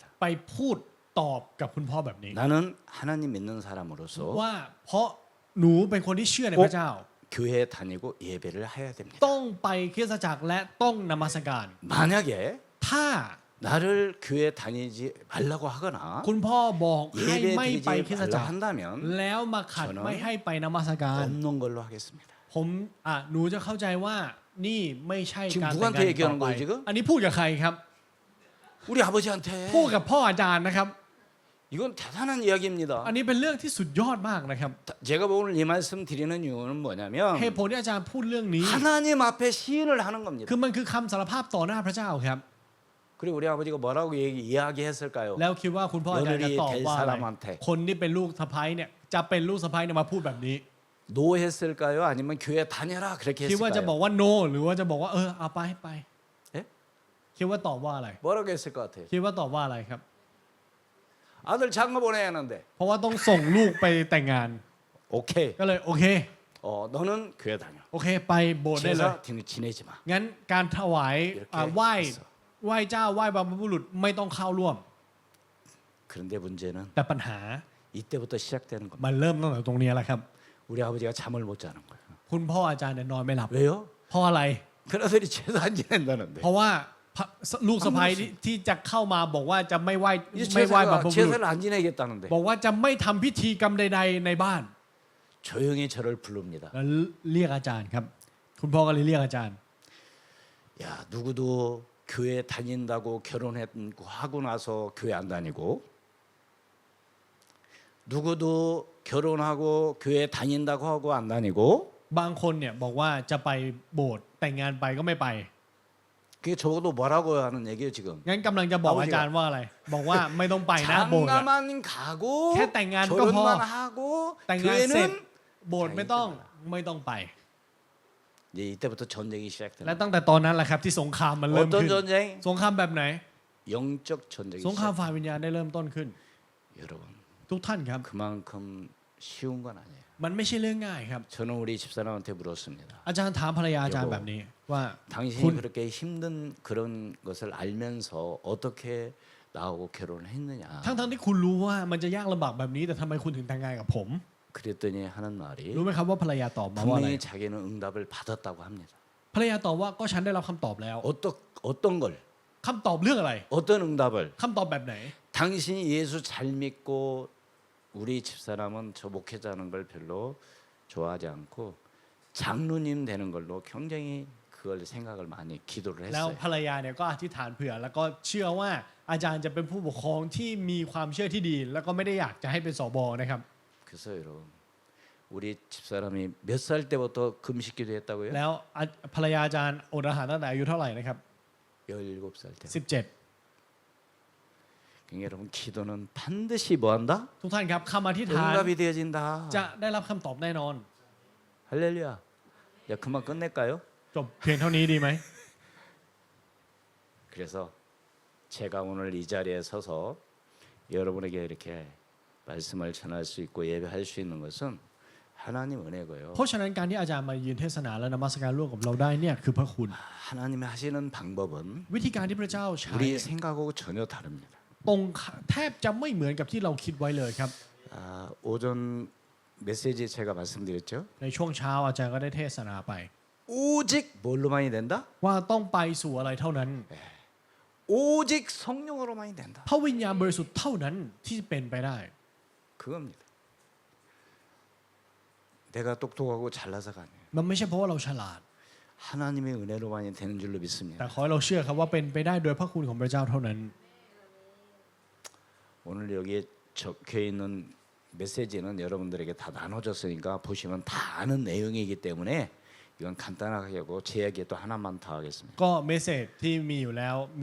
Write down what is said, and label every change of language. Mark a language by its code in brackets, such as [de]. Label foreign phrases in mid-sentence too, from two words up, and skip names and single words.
[th] ไปพูดตอบกับคุณพ่อแบบนี้ [ko] 나는 하나님 믿는 사람으로서 [th] ว่าเพราะหนูเป็นคนที่เชื่อในพระเจ้า [ko] 교회에 다니고 예배를 해야 됩니다. [th] ต้องไปคริสตจักรและต้องนมัสการ [ko] 만약에 [th] ถ้า [ko] 나를 교회 다니지 말라고 하거나 [th] คุณพ่อบอกให้ [ko] 예배 [th] ไม่ไป [ko] 드리지 [th] คริสตจัก [ko] 말라 [th] ร [ko] 한다면 [th] แล้วมาขัด [ko] 저는 [th] ไม่ให้ไปนมัสการ [ko] 없는 걸로 하겠습니다. [th] ผมหนูจะเข้าใจว่านี่ไม่ใช่ [ko] 지금 [th] การแต่ง [ko] 누구한테 [th] งาน [ko] 얘기하는 [th] ต่อไป [ko] 거예요 지금? [th] อันนี้พูดกับใครครับ [ko] 우리 아버지한테. [th] พูดกับพ่ออาจารย์นะครับ [ko] 이건 대단한 이야기입니다. [th] อันนี้เป็นเรื่องที่สุดยอดมากนะครับ [ko] 제가 오늘 이 말씀 드리는 이유는 뭐냐면 [th] เหตุผลที่อาจารย์พูดเรื่องนี้ [ko] 하나님 앞에 시인을 하는 겁니다. [th] คือมันคือคำสารภาพต่อหน้าพระเจ้าครับ [ko] 그리고 우리 아버지가 뭐라고 이야기했을까요? [th] แล้วคิดว่าคุณพ่ออาจารย์จะตอบว่าอะไร [ko] 며느리 될 사람한테 [th] คนที่เป็นลูกสะใภ้เนี่ยจะเป็นลูกสะใภ้เนี่ยมาพูดแบบนี้ [ko] 노 했을까요? 아니면 교회 다녀라 그렇게 [th] คิดว่าจะบอก [ko] 했을까요? [th] ว่า no หรือว่าจะบอกว่าเอาไปไป เอ๊ะ คิดว่าตอบว่าอะไร [ko] 뭐라고 했을 것 같아요? [th] คิดว่าตอบว่าอะไรครับ [ko] 아들 장가 보내야 하는데 [th] เพราะว่าต้องส่งลูกไปแต่งงาน [ko] 오케이. [th] ก็เลยโอเค [ko] 너는 교회 다녀. [th] โอเคไปโบสถ์ได้เลย [ko] 제사 지내지 마. [th] งั้นการถวาย [ko] 이렇게 [th] ไหว้ [ko] 했어. [th] ไหว้เจ้าไหว้บรรพบุรุษไม่ต้องเข้าร่วม [ko] 그런데 문제는 [th] แต่ปัญหา [ko] 이때부터 시작되는 겁니다. [th] มันเริ่มตั้งแต่ตรงนี้แหละครับ [ko] 우리 아버지가 잠을 못 자는 거예요. [th] คุณพ่ออาจารย์เนี่ยนอนไม่หลับ [ko] 왜요? [th] เพราะอะไร [ko] 그나들이 제사 안 지낸다는데. [th] เพราะว่าพระลูกสะใภ้ที่จะเข้ามาบอกว่าจะไม่ไหว้ [ko] 이 [th] ไม่ไหว้บรรพบุรุษ [ko] 제사를 안 지내겠다는데 [th] บอกว่าจะไม่ทำพิธีกรรมใด ๆ ในบ้าน [ko] 조용히 저를 부릅니다. [th] แล้วเรียกอาจารย์ครับ คุณพ่อก็เลยเรียกอาจารย์ [ko] 야 누구도 교회 다닌다고 결혼했고 하고 나서 교회 안 다니고 누구도 결혼하고 교회 다닌다고 하고 안 다니고 [th] บางคนเนี่ยบอกว่าจะไปโบสถ์แต่งงานไปก็ไม่ไป [ko] 그게 적어도 뭐라고 하는 얘기예요 지금. [th] งั้นกำลังจะบอกอาจารย์ว่าอะไร บอกว่าไม่ต้องไปนะโบสถ์อะ [ko] 장가만 가고 캣 땡간 거 결혼만 봐. 하고 [th] แต่งงานเสร็จ [ko] 교회는 [th] โบสถ์ไม่ต้องไป [ko] 이제 이때부터 전쟁이 [th] และ [ko] 시작됩니다. [th] ตั้งแต่ตอนนั้นแหละครับที่สงครามมันเริ่ม [ko] 어떤 [th] ขึ้น [ko] 전쟁? [th] สงครามแบบไหน [ko] 영적 전쟁이 [th] สงคราม [ko] 시작. [th] ฝ่ายวิญญาณได้เริ่มต้นขึ้น [ko] 여러분 [th] ทุกท่านครับ [ko] 그만큼 쉬운 건 아니에요. [th] มันไม่ใช่เรื่องง่ายครับ [ko] 저는 우리 집사람한테 물었습니다. [th] อาจารย์ถามภรรยาอาจารย์แบบนี้ว่า [ko] 당신이 군- 그렇게 힘든 그런 것을 알면서 어떻게 나하고 결혼했느냐? [th] ทั้งที่คุณรู้ว่ามันจะยากลำบากแบบนี้แต่ทำไมคุณถึงแต่งงานกับผม [ko] 그랬더니 하는 말이 [th] รู้ไหมครับว่าภรรยาตอบมาว่าอะไร [ko] 분명히 자기는 응답을 받았다고 합니다. [th] ภรรยาตอบว่าก็ฉันได้รับคำตอบแล้ว [ko] 어떤 걸? [th] คำตอบเรื่องอะไร [ko] 어떤 응답을? [th] คำตอบแบบไหน [ko] 당신이 예수 잘 믿고 우리 집사람은 저 목회자는 걸 별로 좋아하지 않고 장로님 되는 걸로 굉장히 그걸 생각을 많이 기도를 [th] แล้ว [ko] 했어요. [th] ภรรยาเนี่ยก็อธิษฐานเผื่อ แล้วก็เชื่อว่าอาจารย์จะเป็นผู้ปกครองที่มีความเชื่อที่ดี แล้วก็ไม่ได้อยากจะให้เป็นสบนะครับ [ko] 그래서 여러분 우리 집사람이 몇 살 때부터 금식 기도했다고요? [th] แล้วภรรยาอาจารย์อดอาหารตั้งแต่อายุเท่าไหร่นะครับ [ko] 17살 때. [th] 17 [ko] 그러니까 여러분 기도는 반드시 뭐한다? [th] ทุกท่านครับคำอธิษฐาน [ko] 응답이 되어진다. [th] จะได้รับคำตอบแน่นอน [ko] 할렐루야. 야 그만 끝낼까요? [th] จบเพียงเท่านี้ดีไหม [ko] 그래서 제가 오늘 이 자리에 서서 여러분에게 이렇게 말씀을 전할 수 있고 예배할 수 있는 것은 하나님 은혜고요. [th] เพราะฉะนั้นการที่อาจารย์มายืนเทศนาและนมัสการร่วมกับเราได้เนี่ยคือพระคุณ [ko] 하나님이 하시는 방법은 [th] วิธีการที่พระเจ้าใช้ [ko] 우리 생각하고 전혀 다릅니다. [th] ตรงแทบจะไม่เหมือนกับที่เราคิดไว้เลยครับ [ko] 오전 메시지에 제가 말씀드렸죠. [th] ในช่วงเช้าอาจารย์ก็ได้เทศนาไป [ko] 오직 뭘로만이 된다? [th] ว่าต้องไปสู่อะไรเท่านั้น [ko] 오직 성령으로만이 된다. [th] พระวิญญาณบริสุทธิ์เท่านั้นที่เป็นไปได้ [ko] 그겁니다. 내가 똑똑하고 잘나서가 아니에요. [th] มันไม่ใช่เพราะว่าเราฉลาด [ko] 하나님의 은혜로만이 되는 줄로 [th] แต่ [ko] 믿습니다. [th] ขอให้เราเชื่อครับว่าเป็นไปได้โดยพระคุณของพระเจ้าเท่านั้น [ko] 오늘 여기에 적혀 있는 메시지는 여러분들에게 다 나눠졌으니까 보시면 다 아는 내용이기 때문에 이건 간단하게 하고 제 이야기 또 하나만 더 하겠습니다.